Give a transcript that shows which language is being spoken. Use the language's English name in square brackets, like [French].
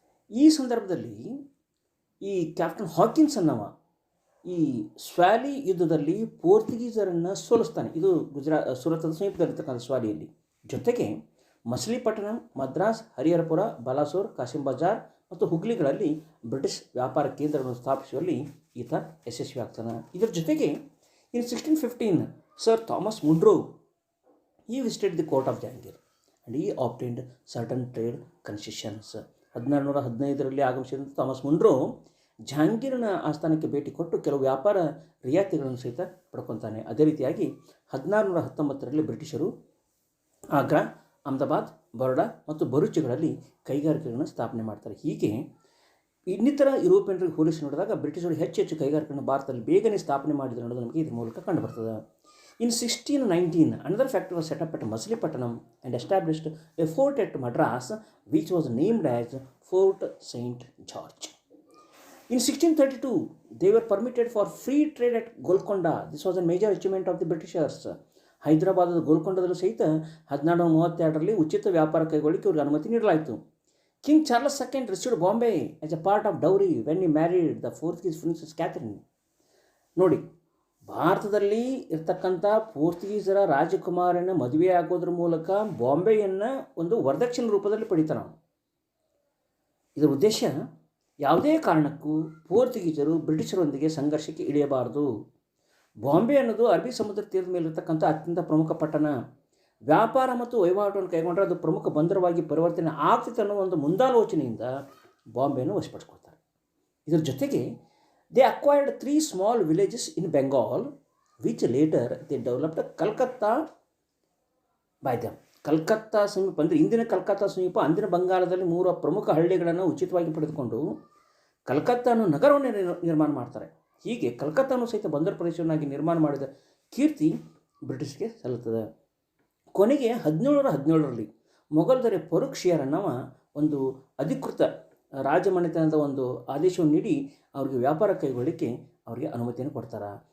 [Kannada] ಈ ಸಂದರ್ಭದಲ್ಲಿ ಈ ಕ್ಯಾಪ್ಟನ್ ಹಾಕಿನ್ಸ್ ಅನ್ನವ ಈ ಸ್ವ್ಯಾಲಿ ಯುದ್ಧದಲ್ಲಿ ಪೋರ್ಚುಗೀಸರನ್ನು ಸೋಲಿಸ್ತಾನೆ. ಇದು ಸೂರತ್ದ ಸಮೀಪದಲ್ಲಿರ್ತಕ್ಕಂಥ ಸ್ವಾಲಿಯಲ್ಲಿ. ಜೊತೆಗೆ ಮಸಲಿಪಟ್ಟಣಂ, ಮದ್ರಾಸ್, ಹರಿಹರಪುರ, ಬಲಾಸೋರ್, ಕಾಸಿಂ ಬಜಾರ್ ಮತ್ತು ಹುಗ್ಲಿಗಳಲ್ಲಿ ಬ್ರಿಟಿಷ್ ವ್ಯಾಪಾರ ಕೇಂದ್ರಗಳನ್ನು ಸ್ಥಾಪಿಸುವಲ್ಲಿ ಈತ ಯಶಸ್ವಿ ಆಗ್ತಾನೆ. ಇದರ ಜೊತೆಗೆ [English] In 1615 sir Thomas Munro he visited the court of Jahangir and he obtained certain trade concessions. [Kannada] 1615ರಲ್ಲಿ ಆಗಮಿಸಿದಂಥ Thomas Munro ಜಹಾಂಗೀರನ ಆಸ್ಥಾನಕ್ಕೆ ಭೇಟಿ ಕೊಟ್ಟು ಕೆಲವು ವ್ಯಾಪಾರ ರಿಯಾಯಿತಿಗಳನ್ನು ಸಹಿತ ಪಡ್ಕೊತಾನೆ. ಅದೇ ರೀತಿಯಾಗಿ 1619ರಲ್ಲಿ ಬ್ರಿಟಿಷರು ಆಗ್ರಾ, ಅಹಮದಾಬಾದ್, ಬರೋಡಾ ಮತ್ತು ಬರೂಚಿಗಳಲ್ಲಿ ಕೈಗಾರಿಕೆಗಳನ್ನು ಸ್ಥಾಪನೆ ಮಾಡ್ತಾರೆ. ಹೀಗೆ ಇನ್ನಿತರ ಯುರೋಪಿಯನ್ರಿಗೆ ಹೋಲಿಸಿ ನೋಡಿದಾಗ ಬ್ರಿಟಿಷರು ಹೆಚ್ಚು ಕೈಗಾರಿಕೆಗಳನ್ನು ಭಾರತದಲ್ಲಿ ಬೇಗನೆ ಸ್ಥಾಪನೆ ಮಾಡಿದ್ರು ಅನ್ನೋದು ನಮಗೆ ಇದ್ರ ಮೂಲಕ ಕಂಡುಬರ್ತದೆ. [English] In 1619, another factory was set up at Machilipatnam and established a fort at Madras, which was named as Fort St. George. In 1632, they were permitted for free trade at Golconda. This was a major achievement of the Britishers. [Kannada] ಹೈದರಾಬಾದದ ಗೋಲ್ಕೊಂಡದಲ್ಲೂ ಸಹಿತ 1632ರಲ್ಲಿ ಉಚಿತ ವ್ಯಾಪಾರ ಕೈಗೊಳ್ಳಿಕ್ಕೆ ಅವ್ರಿಗೆ ಅನುಮತಿ ನೀಡಲಾಯಿತು. [English] King Charles II received Bombay as a part of dowry when he married the Portuguese princess Catherine. [Kannada] ನೋಡಿ, ಭಾರತದಲ್ಲಿ ಇರ್ತಕ್ಕಂಥ ಪೋರ್ಚುಗೀಸರ ರಾಜಕುಮಾರನ ಮದುವೆ ಆಗೋದ್ರ ಮೂಲಕ ಬಾಂಬೆಯನ್ನು ಒಂದು ವರದಕ್ಷಿಣೆ ರೂಪದಲ್ಲಿ ಪಡಿತಾನೆ. ಇದರ ಉದ್ದೇಶ ಯಾವುದೇ ಕಾರಣಕ್ಕೂ ಪೋರ್ಚುಗೀಸರು ಬ್ರಿಟಿಷರೊಂದಿಗೆ ಸಂಘರ್ಷಕ್ಕೆ ಇಳಿಯಬಾರದು. ಬಾಂಬೆ ಅನ್ನೋದು ಅರಬ್ಬಿ ಸಮುದ್ರ ತೀರದ ಮೇಲಿರ್ತಕ್ಕಂಥ ಅತ್ಯಂತ ಪ್ರಮುಖ ಪಟ್ಟಣ. ವ್ಯಾಪಾರ ಮತ್ತು ವಹಿವಾಟನ್ನು ಕೈಗೊಂಡ್ರೆ ಅದು ಪ್ರಮುಖ ಬಂದರವಾಗಿ ಪರಿವರ್ತನೆ ಆಗ್ತಿತ್ತು ಅನ್ನೋ ಒಂದು ಮುಂದಾಲೋಚನೆಯಿಂದ ಬಾಂಬೆಯನ್ನು ವಶಪಡಿಸ್ಕೊಳ್ತಾರೆ. ಇದರ ಜೊತೆಗೆ [English] they acquired 3 small villages in Bengal, which later they developed Calcutta by them. [Kannada] Calcutta ಸಮೀಪ ಅಂದರೆ ಇಂದಿನ ಕಲ್ಕತ್ತಾ ಸಮೀಪ ಅಂದಿನ ಬಂಗಾಳದಲ್ಲಿ 3 ಪ್ರಮುಖ ಹಳ್ಳಿಗಳನ್ನು ಉಚಿತವಾಗಿ ಪಡೆದುಕೊಂಡು ಕಲ್ಕತ್ತಾ ಅನ್ನೋ ನಗರವನ್ನು ನಿರ್ಮಾಣ ಮಾಡ್ತಾರೆ. ಹೀಗೆ ಕಲ್ಕತ್ತಾನು ಸಹಿತ ಬಂದರ್ ಪ್ರದೇಶವನ್ನಾಗಿ ನಿರ್ಮಾಣ ಮಾಡಿದ ಕೀರ್ತಿ ಬ್ರಿಟಿಷ್ಗೆ ಸಲ್ಲುತ್ತದೆ. ಕೊನೆಗೆ 1717ರಲ್ಲಿ ಮೊಘಲ್ ದೊರೆ ಫರೂಕ್ ಶಿಯರ್ ಅನ್ನವ ಒಂದು ಅಧಿಕೃತ ರಾಜಮನೆತನದ ಒಂದು ಆದೇಶವನ್ನು ನೀಡಿ ಅವರಿಗೆ ವ್ಯಾಪಾರ ಕೈಗೊಳ್ಳಲಿಕ್ಕೆ ಅವರಿಗೆ ಅನುಮತಿಯನ್ನು ಕೊಡ್ತಾರೆ.